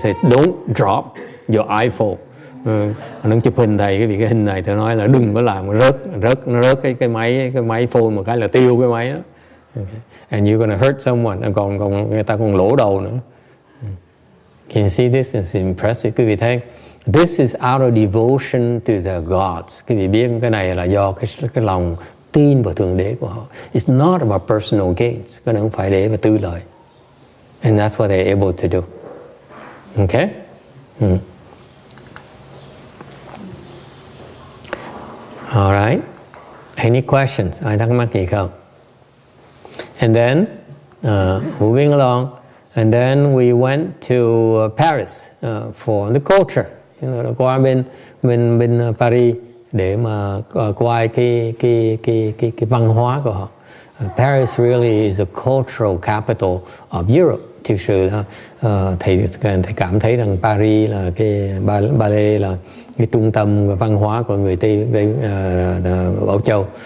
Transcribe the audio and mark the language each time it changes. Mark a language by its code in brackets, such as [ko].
[en] I said, "Don't drop your iPhone." [vi] Nó chụp hình thầy cái hình này, tôi nói là đừng có làm nó rớt cái máy phone một cái là tiêu cái máy đó. Okay. [en] And you're gonna hurt someone, [vi] còn người ta còn lỗ đầu nữa. [en] Can you see this? It's impressive. [vi] Quý vị thấy, [en] this is out of devotion to the gods. [vi] Quý vị biết cái này là do cái lòng tin vào Thượng Đế của họ. [en] It's not about personal gains. [vi] Cái này không phải để mà tư lợi. [en] And that's what they're able to do. Okay? All right. Any questions? [vi] Ai thắc mắc gì không? [en] And then, moving along, and then we went to Paris for the culture. You know, [vi] qua bên Paris để mà coi cái văn hóa của họ. [en] Paris really is a cultural capital of Europe. [vi] Thực sự là thầy cảm thấy rằng Paris là cái Palais là cái trung tâm văn hóa của người Tây Âu Châu.